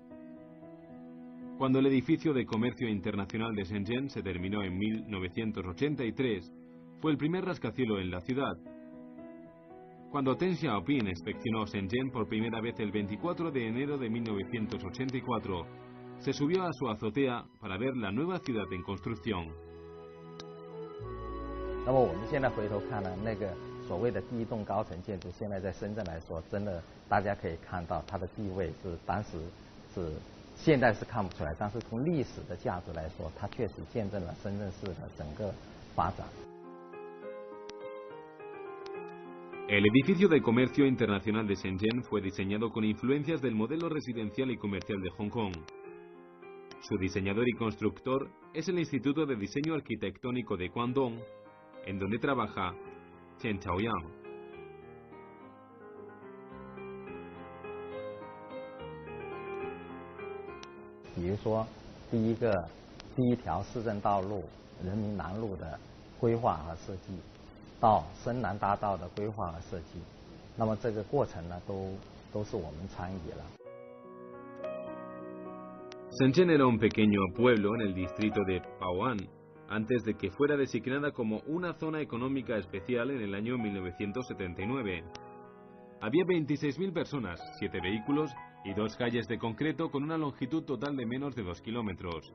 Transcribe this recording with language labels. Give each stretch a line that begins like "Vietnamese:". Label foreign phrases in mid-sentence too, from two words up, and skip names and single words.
Spanish: Cuando el edificio de comercio internacional de Shenzhen se terminó en 1983, fue el primer rascacielos en la ciudad. Cuando Deng Xiaoping inspeccionó Shenzhen por primera vez el 24 de enero de 1984, se subió a su azotea para ver la nueva ciudad en construcción.
Chinese: 那么我们现在回头看呢，那个所谓的第一栋高层建筑，现在在深圳来说，真的大家可以看到它的地位是当时是现在是看不出来，但是从历史的价值来说，它确实见证了深圳市的整个发展。
Spanish: El edificio de comercio internacional de Shenzhen fue diseñado con influencias del modelo residencial y comercial de Hong Kong. Su diseñador y constructor es el Instituto de Diseño Arquitectónico de Guangdong, en donde trabaja Chen Chaoyang.
Chinese: 比如说，第一条市政道路人民南路的规划和设计，到深南大道的规划和设计，那么这个过程呢，都是我们参与了。
Spanish: Shenzhen era un pequeño pueblo en el distrito de Bao'an, antes de que fuera designada como una zona económica especial en el año 1979. Había 26.000 personas, 7 vehículos y 2 calles de concreto con una longitud total de menos de 2 kilómetros.